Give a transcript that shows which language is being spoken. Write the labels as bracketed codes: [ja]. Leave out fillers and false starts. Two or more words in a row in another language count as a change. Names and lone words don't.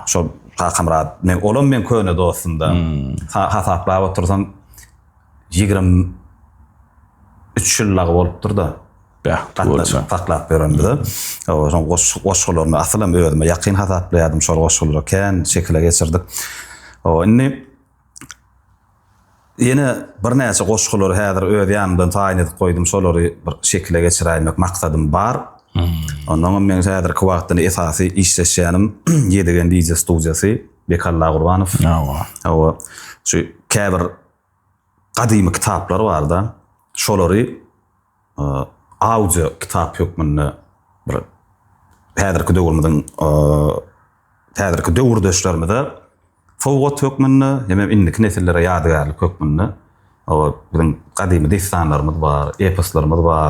[tk] Şo Hakamrat, men olam men köne dostumda. Hasaplap otursam 23 ýyllagy bolupdyr da. Ya, taklap berende. O son goşgularyny aslam özüme ýakyn hasapladym şol goşgulary kän şekilde geçirdik. O inni yine bir näçe goşgulary häzir öz ýanymdan taýin edip goýdum, şolary bir şekilde geçirýärmek maksadym bar. Ondan men häzirki wagtda esasy işleşýänim Ýedigen DJ studiýasy Bekalla Gurbanow. O şu käbir gadymy kitaplar bar da, şolary audio kitap hökmünde bir häzirki döwürmizin häzirki döwürdeşlerimize fowgat hökmünde hem indiki nesillere ýadygarlyk hökmünde o bizim gadymy destanlarymyz bar, eposlarymyz bar.